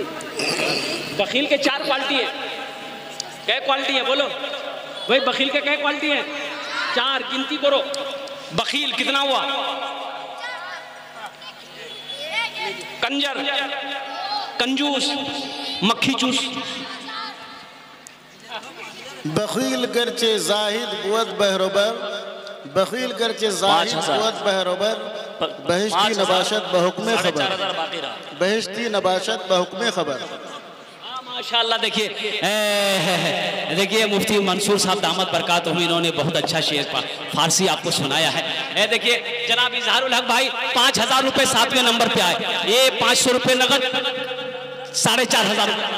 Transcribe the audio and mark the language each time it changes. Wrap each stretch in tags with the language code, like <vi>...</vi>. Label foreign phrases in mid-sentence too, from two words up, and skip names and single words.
<hi>बखील के 4 क्वालिटी है। क्या क्वालिटी है बोलो भाई? बखील के क्या क्वालिटी है? 4, गिनती करो। बखील कितना हुआ? कंजर, कंजूस, मक्खी चूस।</hi> <fa>بخیل گرچه زاهد بود بحروبر، بخیل گرچه زاهد بود بحروبر، بهشتی نباشد بحکم خبر، بهشتی نباشد بحکم خبر, बहिश्ती नबाशत बहुक्मे खबर।</fa> <hi>माशाअल्लाह। देखिए मुफ्ती मंसूर साहब</hi> <ar>دامت برکاته</ar> <hi>हुई, इन्होंने बहुत अच्छा शेर फारसी आपको सुनाया है। देखिए जनाब इजहारुल हक भाई 5000 रुपए 7वें नंबर पे आए। ये 500 रुपए नगद, 4500</hi>